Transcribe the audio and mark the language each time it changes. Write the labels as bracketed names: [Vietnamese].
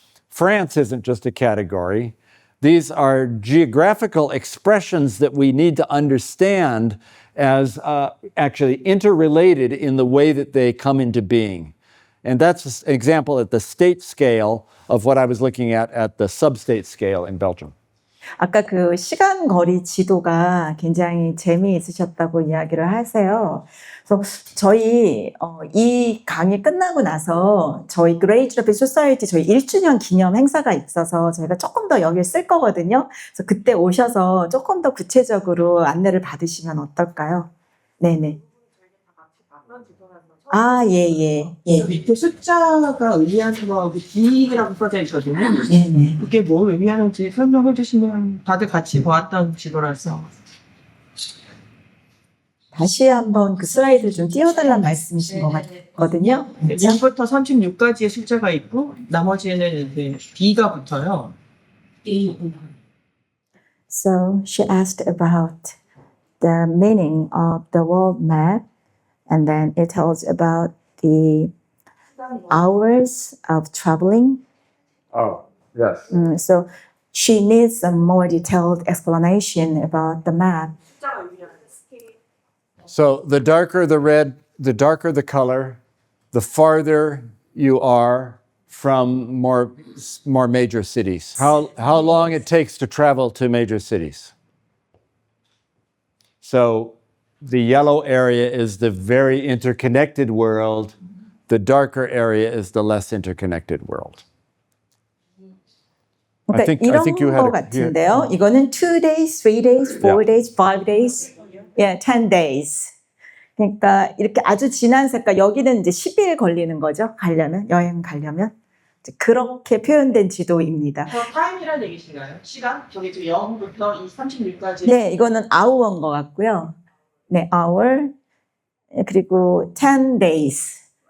[English] France isn't just a category. These are geographical expressions that we need to understand as actually interrelated in the way that they come into being. And that's an example at the state scale of what I was looking at the sub-state scale in Belgium. [Korean] 아까 그 시간 거리 지도가 굉장히 재미있으셨다고 이야기를 하세요. 그래서 저희 이 강의 끝나고 나서 저희 Great Geographic Society 저희 1주년 기념 행사가 있어서 저희가 조금 더 여기를 쓸 거거든요. 그래서 그때 오셔서 조금 더 구체적으로 안내를 받으시면 어떨까요? 네네. 아, 예. 밑에 숫자가 의미하는 거하고 D라고 써져 있거든요. 네네. 그게 뭘 의미하는지 설명해 주시면 다들 같이 보았던 지도라서. 다시 한번 그 슬라이드를 좀 띄워달라는 말씀이신 것 같거든요. 1부터 36까지의 숫자가 있고 나머지에는 이제 D가 붙어요. [English] So she asked about the meaning of the world map, and then it tells about the hours of traveling. Oh, yes. So she needs a more detailed explanation about the map. So the darker the red, the darker the color, the farther you are from more major cities. How long it takes to travel to major cities. So the yellow area is the very interconnected world. The darker area is the less interconnected world. [Korean] 그러니까 이런 거 같은데요. 이거는 [English] 2 days, 3 days, 4 days, 5 days, 10 days. [Korean] 그러니까 이렇게 아주 진한 색깔, 여기는 이제 10일 걸리는 거죠. 여행 가려면. 그렇게 표현된 지도입니다. 타임이라는 얘기신가요? 시간? 저기 0부터 36까지. 네, 이거는 hour인 것 같고요. 네, hour. 그리고 10 days.